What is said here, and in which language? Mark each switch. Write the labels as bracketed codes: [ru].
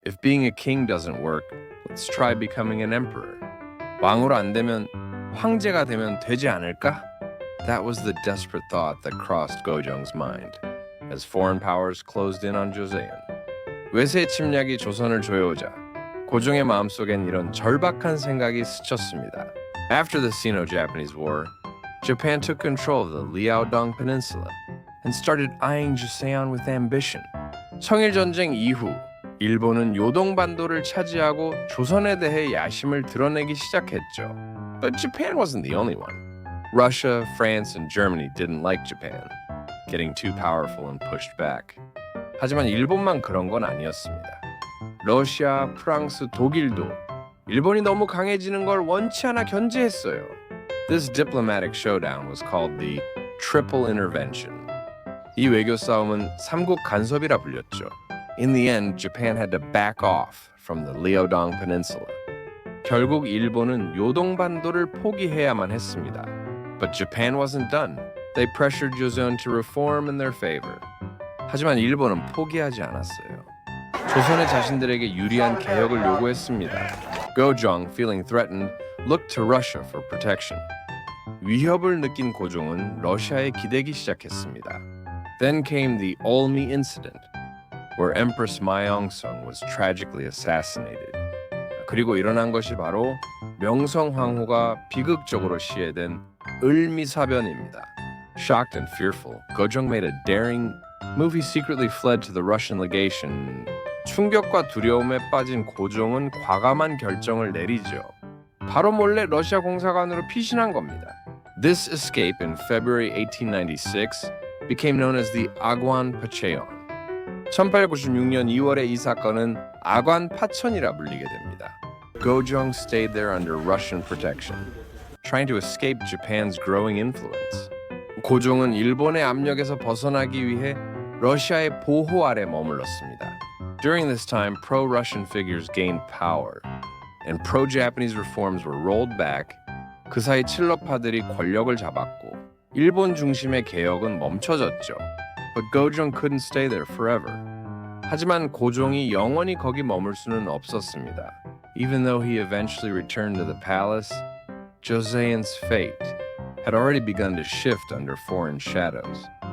[en] If being a king doesn't work, let's try becoming an emperor. [ko] 왕으로 안 되면 황제가 되면 되지 않을까? [en] That was the desperate thought that crossed Gojong's mind as foreign powers closed in on Joseon. [ko] 외세 침략이 조선을 조여오자 고종의 마음속엔 이런 절박한 생각이 스쳤습니다. [en] After the Sino-Japanese War, Japan took control of the Liaodong Peninsula and started eyeing Joseon with ambition. [ko] 청일전쟁 이후 일본은 요동반도를 차지하고 조선에 대해 야심을 드러내기 시작했죠. [en] But Japan wasn't the only one. Russia, France, and Germany didn't like Japan, getting too powerful and pushed back. [ko] 하지만 일본만 그런 건 아니었습니다. 러시아, 프랑스, 독일도 일본이 너무 강해지는 걸 원치 않아 견제했어요. [en] This diplomatic showdown was called the Triple Intervention. [ko] 이 외교 싸움은 삼국 간섭이라 불렸죠. [en] In the end, Japan had to back off from the Liaodong Peninsula. [ko] 결국 일본은 요동반도를 포기해야만 했습니다. [en] But Japan wasn't done. They pressured Joseon to reform in their favor. [ko] 하지만 일본은 포기하지 않았어요. 조선의 자신들에게 유리한 개혁을 요구했습니다. [en] Gojong, feeling threatened, looked to Russia for protection. [ko] 위협을 느낀 고종은 러시아에 기대기 시작했습니다. [en] Then came the Olmi incident, where Empress Myeong-sung was tragically assassinated. [ko] 그리고 일어난 것이 바로 명성황후가 비극적으로 시해된 을미사변입니다. [en] Shocked and fearful, Gojong made a daring move. He secretly fled to the Russian legation. [ko] 충격과 두려움에 빠진 고종은 과감한 결정을 내리죠. 바로 몰래 러시아 공사관으로 피신한 겁니다. [en] This escape in February 1896 became known as the Agwan Pacheon. [ko] 1896년 2월의 이 사건은 아관 파천이라 불리게 됩니다. [en] Gojong stayed there under Russian protection, trying to escape Japan's growing influence. [ko] 고종은 일본의 압력에서 벗어나기 위해 러시아의 보호 아래 머물렀습니다. [en] During this time, pro-Russian figures gained power, and pro-Japanese reforms were rolled back. [ko] 그 사이 칠러파들이 권력을 잡았고 일본 중심의 개혁은 멈춰졌죠. [en] But Gojong couldn't stay there forever. [ko] 하지만 고종이 영원히 거기 머물 수는 없었습니다. [en] Even though he eventually returned to the palace, Joseon's fate had already begun to shift under foreign shadows.